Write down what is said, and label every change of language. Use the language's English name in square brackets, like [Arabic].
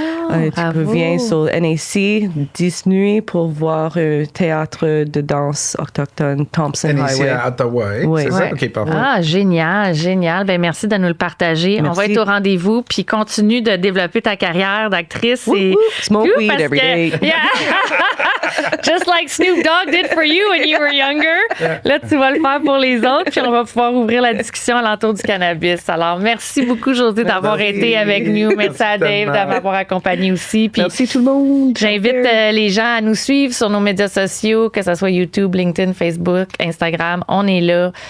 [French] Tu viens sur NAC 10 nuits pour voir un théâtre de danse autochtone Thompson Highway. NAC à Ottawa, c'est ça? OK, parfait. Ah, génial. Ben, merci de nous le partager. Merci. On va être au rendez-vous, puis continue de développer ta carrière d'actrice. [English] Smoke weed every day. Yeah. Just like Snoop Dogg did for you when you were younger. [French] Là, tu vas le faire pour les autres, puis on va pouvoir ouvrir la discussion alentour du cannabis. Alors, merci beaucoup, Josée, d'avoir été avec nous. Merci à Dave de m'avoir accompagné aussi. Puis merci tout le monde. J'invite les gens à nous suivre sur nos médias sociaux, que ce soit YouTube, LinkedIn, Facebook, Instagram. On est là.